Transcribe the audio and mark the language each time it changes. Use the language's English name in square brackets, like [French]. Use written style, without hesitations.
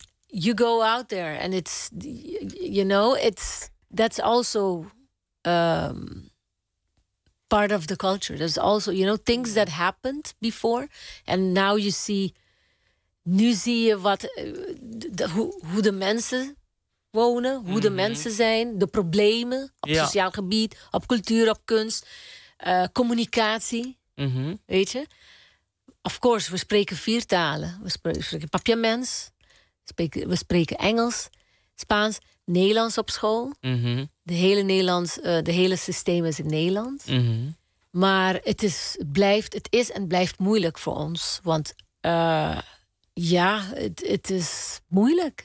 [English] You go out there and it's, you know, it's that's also part of the culture. There's also, you know, things that happened before and now you see, [Dutch] nu zie je wat, hoe de mensen wonen, hoe mm-hmm. de mensen zijn, de problemen op sociaal gebied, op cultuur, op kunst, communicatie, mm-hmm. weet je. [English] Of course, [Dutch] we spreken 4 talen. We spreken Papiamens. We spreken Engels, Spaans, Nederlands op school. Mm-hmm. De hele systeem is in Nederlands. Mm-hmm. Maar het is en blijft moeilijk voor ons. Want het is moeilijk.